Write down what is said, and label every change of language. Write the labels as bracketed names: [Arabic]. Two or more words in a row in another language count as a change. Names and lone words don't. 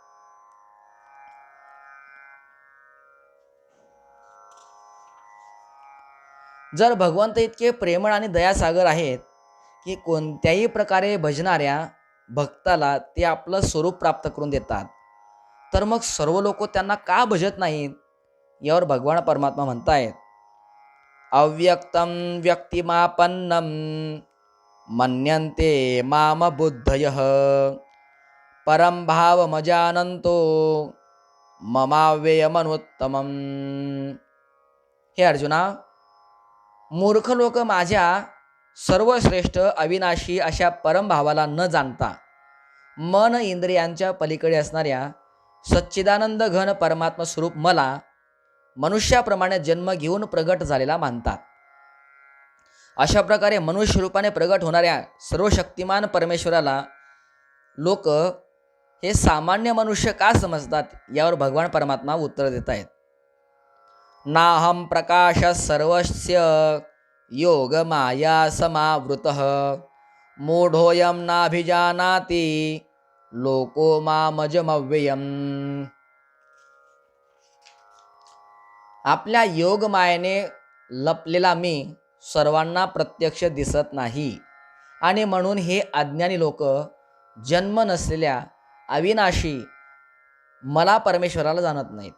[Marathi] जर भगवंत इतके प्रेमळ आणि दयासागर आहेत की कोणत्याही प्रकारे भजणाऱ्या भक्ताला ते आपलं स्वरूप प्राप्त करून देतात, तर मग सर्व लोक त्यांना का भजत नाहीत? यावर भगवान परमात्मा म्हणतायत, [Sanskrit] अव्यक्तं व्यक्तिमापन्नं मन्यन्ते माम बुद्धयः परं भावमजानन्तो ममाव्ययमनुत्तमम्. [Marathi] हे अर्जुना, मूर्ख लोक माझ्या सर्वश्रेष्ठ अविनाशी अशा परमभावाला न जाणता मन इंद्रियांच्या पलीकडे असणाऱ्या सच्चिदानंद घन परमात्मा स्वरूप मला मनुष्याप्रमाणे जन्म घेऊन प्रगट झालेला मानतात. अशा प्रकारे मनुष्य रूपाने प्रगट होणाऱ्या सर्वशक्तिमान परमेश्वराला लोक हे सामान्य मनुष्य का समजतात? यावर भगवान परमात्मा उत्तर देत आहेत. [Sanskrit] नाहं प्रकाश सर्वस्य योग माया समावृतः मूढोऽयं नाभिजानाति लोको मामजमव्ययम्. [Marathi] आपल्या योग मायेने लपलेला मी सर्वांना प्रत्यक्ष दिसत नाही आणि म्हणून हे अज्ञानी लोक जन्म नसलेल्या अविनाशी मला परमेश्वराला जाणत नाहीत.